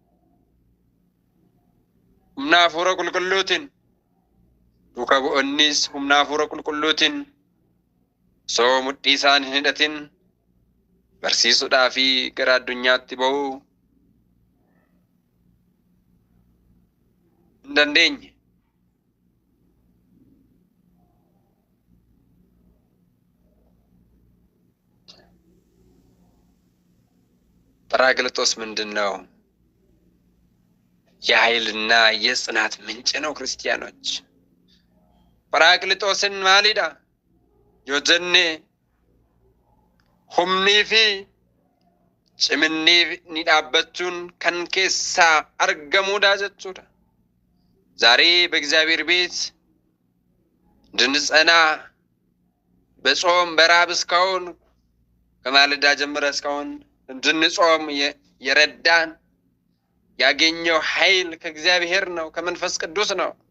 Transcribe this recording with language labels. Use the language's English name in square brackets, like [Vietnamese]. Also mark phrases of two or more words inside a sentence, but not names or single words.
[Oromo] humna hafuura qulqulluutiin, duuka bu'onnis humna hafuura qulqulluutiin soo mudhii isaan hin hidhatin barsiisuudhaa fi gara addunyaatti ba'uu hin dandeenye. [Amharic] ጰራቅሊጦስ ምንድን ነው? የኃይልና የጽናት ምንጭ ነው። ክርስቲያኖች ጰራቅሊጦስን ማሊዳ [Oromo] yoojjenne humnii fi ciminni ni dhaabbachuun kan keessaa argamuudha jechuudha. [Amharic] ዛሬ በእግዚአብሔር ቤት እንድንጸና በጾም በራብ እስካሁን ከማለዳ ጀምረ እስካሁን እንድንጾም የረዳን ያገኘው ኃይል ከእግዚአብሔር ነው፣ ከመንፈስ ቅዱስ ነው።